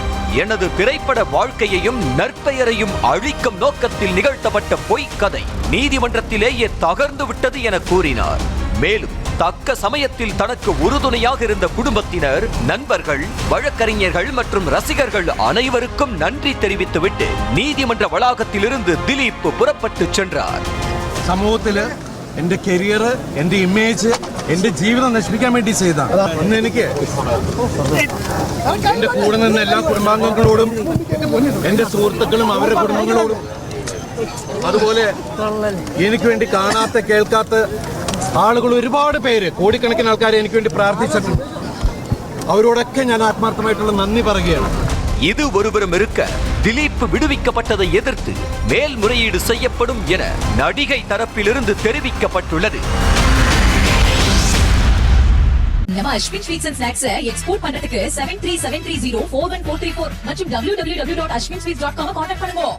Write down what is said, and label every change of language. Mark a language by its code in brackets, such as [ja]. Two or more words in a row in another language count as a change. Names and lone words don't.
[ta] எனது திரைப்பட வாழ்க்கையையும் நற்பெயரையும் அழிக்கும் நோக்கத்தில் நிகழ்த்தப்பட்ட பொய்க்கதை நீதிமன்றத்திலேயே தகர்ந்து விட்டது என கூறினார். மேலும் தக்க சமயத்தில் தனக்கு உறுதுணையாக இருந்த குடும்பத்தினர், நண்பர்கள், வழக்கறிஞர்கள் மற்றும் ரசிகர்கள் அனைவருக்கும் நன்றி தெரிவித்துவிட்டு நீதிமன்ற வளாகத்திலிருந்து திலீப் புறப்பட்டு சென்றார். [ml] സമൂഹത്തില് എന്റെ കരിയർ, എന്റെ ഇമേജ്, എന്റെ ജീവിതം നശിപ്പിക്കാൻ വേണ്ടി ചെയ്തതാണ്. അന്ന് എനിക്ക് എന്റെ കൂടെ നിന്ന എല്ലാ കുടുംബാംഗങ്ങളോടും, എന്റെ സുഹൃത്തുക്കളും അവരുടെ കുടുംബങ്ങളോടും, അതുപോലെ എനിക്ക് വേണ്ടി കാണാത്ത കേൾക്കാത്ത ആളുകൾ ഒരുപാട് പേര്, കോടിക്കണക്കിന് ആൾക്കാരെ എനിക്ക് വേണ്ടി പ്രാർത്ഥിച്ചിട്ടുണ്ട്. അവരോടൊക്കെ ഞാൻ ആത്മാർത്ഥമായിട്ടുള്ള നന്ദി പറയുകയാണ്. [ta] இது ஒருவரும் இருக்க, திலீப் விடுவிக்கப்பட்டதை எதிர்த்து மேல்முறையீடு செய்யப்படும் என நடிகை தரப்பிலிருந்து தெரிவிக்கப்பட்டுள்ளது. நம்ம அஸ்வின் ஸ்வீட்ஸ் அண்ட் ஸ்நாக்ஸ் எக்ஸ்போர்ட் பண்றதுக்கு 7373041434 மற்றும் www.ashwinsweets.com கான்டாக்ட் பண்ணுங்க.